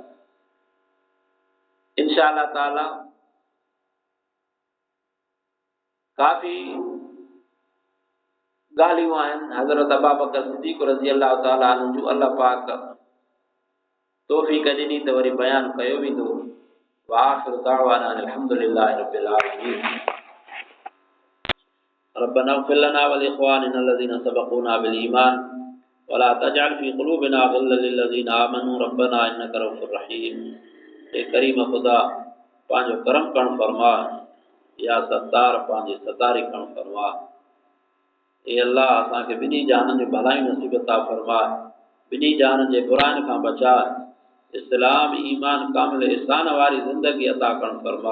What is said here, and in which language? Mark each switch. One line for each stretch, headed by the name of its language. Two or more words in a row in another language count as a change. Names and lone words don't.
Arabic: إن شاء الله تعالى
Sindhi: काफ़ी ॻाल्हियूं आहिनि हज़रत अबू बकर सिद्दीक़
Arabic: رضي الله تعالى عنه
Sindhi: जो अल्लाह पाक तौफ़ीक़ ॾिनी त वरी बयान कयो वेंदो।
Arabic: وآخر دعوانا الحمد لله رب العالمين. ربنا اغفر لنا ولإخواننا الذين سبقونا بالإيمان ولا تجعل في قلوبنا غلا للذين آمنوا ربنا إنك رءوف رحيم.
Sindhi: ए करीम ख़ुदा पंहिंजो करम करण फरमा, या सत्तार पंहिंजी सतारी करण फरमा। ए अल्लाह असांखे ॿिन्ही जहाननि जो भलाई नसीब अता फरमा, ॿिन्ही जहाननि जे बुराइनि खां बचा, इस्लाम ईमान कामिल ihसान वारी ज़िंदगी अता करण फरमा।